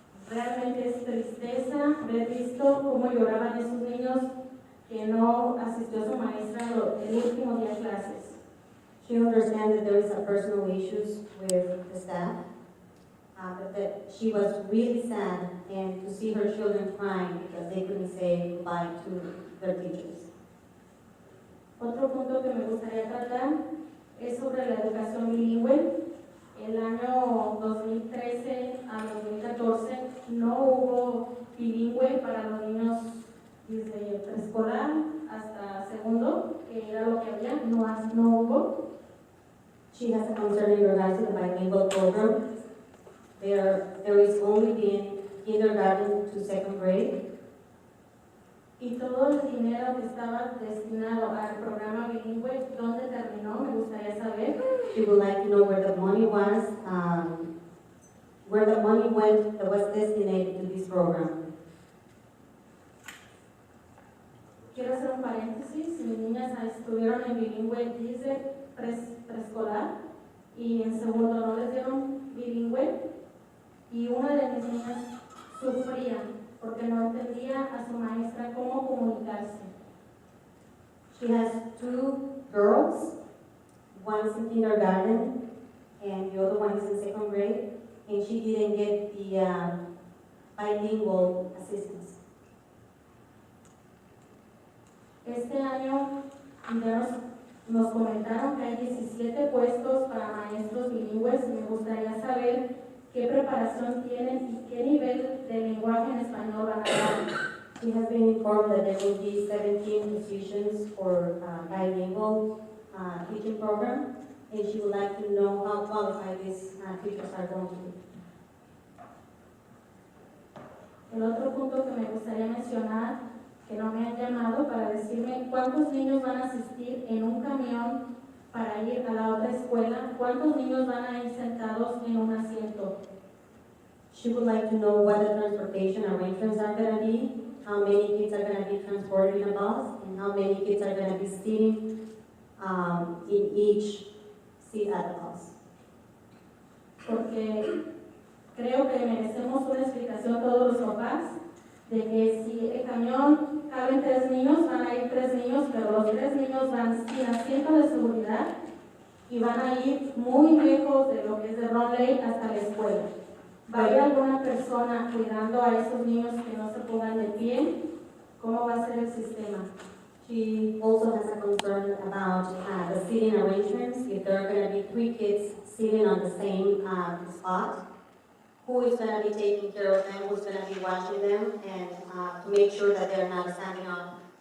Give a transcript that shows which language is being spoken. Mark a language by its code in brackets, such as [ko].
[es] Realmente es tristeza ver visto cómo lloraban esos niños que no asistió a su maestra el último día de clases. [en] She understands that there is a personal issues with the staff, but that she was really sad and to see her children crying because they couldn't say goodbye to their teachers. [es] Otro punto que me gustaría tratar es sobre la educación bilingüe. El año 2013 a 2014 no hubo bilingüe para los niños desde preescolar hasta segundo, que era lo que había, no hubo. [en] She has a concern in regards to the bilingual program. There is only been kindergarten to 2nd grade. [es] Y todo el dinero que estaba destinado al programa bilingüe, ¿dónde terminó? Me gustaría saber. [en] She would like to know where the money was, where the money went that was destined to this program. [es] Quiero hacer un paréntesis. Mis niñas estuvieron en bilingüe desde preescolar y en segundo no les dieron bilingüe y una de mis niñas sufría porque no entendía a su maestra cómo comunicarse. [en] She has two girls, one's in kindergarten and the other one is in second grade, and she didn't get the bilingual assistance. [es] Este año nos comentaron que hay 17 puestos para maestros bilingües y me gustaría saber qué preparación tienen y qué nivel de lenguaje en español van a dar. [en] We have been informed that there will be 17 positions for bilingual teaching program, and she would like to know how qualified these teachers are going to be. [es] El otro punto que me gustaría mencionar, que no me han llamado para decirme cuántos niños van a asistir en un camión para ir a la otra escuela, cuántos niños van a ir sentados en un asiento. [en] She would like to know what the transportation arrangements are going to be, how many kids are going to be transported in a bus, and how many kids are going to be sitting in each seat at the bus. [es] Porque creo que merecemos una explicación todos los papás de que si el camión caben 3 niños, van a ir 3 niños, pero los 3 niños van sin asiento de seguridad y van a ir muy lejos de lo que es de Ronley hasta la escuela. ¿Va a haber alguna persona cuidando a esos niños que no se pongan de pie? ¿Cómo va a ser el sistema? [en] She also has a concern about the seating arrangements. If there are going to be 3 kids sitting on the same spot, who is going to be taking care of them, who's going to be watching them, and to make sure that they're not standing up.